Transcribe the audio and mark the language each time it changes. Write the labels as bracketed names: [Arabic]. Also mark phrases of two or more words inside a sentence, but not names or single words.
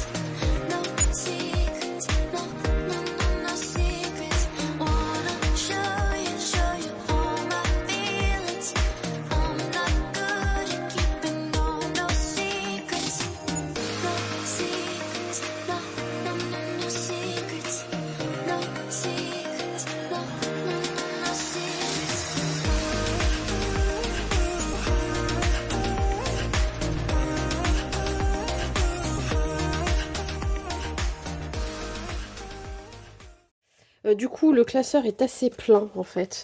[English] No secrets, no, no, no, no secrets. Wanna show you all my feelings. I'm not good at keeping no secrets. No secrets, no, no, no, no secrets. No secrets, no, no, no, no secrets. [French] Du coup, le classeur est assez plein en fait.